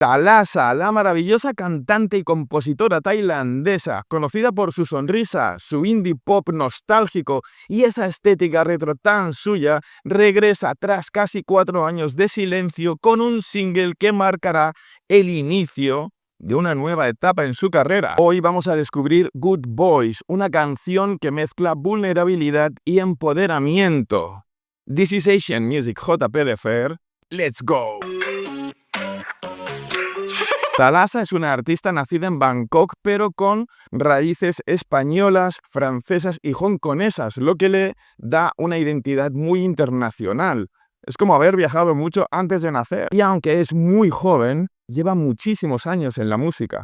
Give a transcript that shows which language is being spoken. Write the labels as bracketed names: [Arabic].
[Spanish] Thalassa, la maravillosa cantante y compositora tailandesa, conocida por su sonrisa, su indie pop nostálgico y esa estética retro tan suya, regresa tras casi 4 años de silencio con un single que marcará el inicio de una nueva etapa en su carrera. Hoy vamos a descubrir Good Boys, una canción que mezcla vulnerabilidad y empoderamiento. [English] This is Asian Music JP de Fer. ¡Let's go! [Spanish] Thalassa es una artista nacida en Bangkok, pero con raíces españolas, francesas y hongkonesas, lo que le da una identidad muy internacional. Es como haber viajado mucho antes de nacer. Y aunque es muy joven, lleva muchísimos años en la música.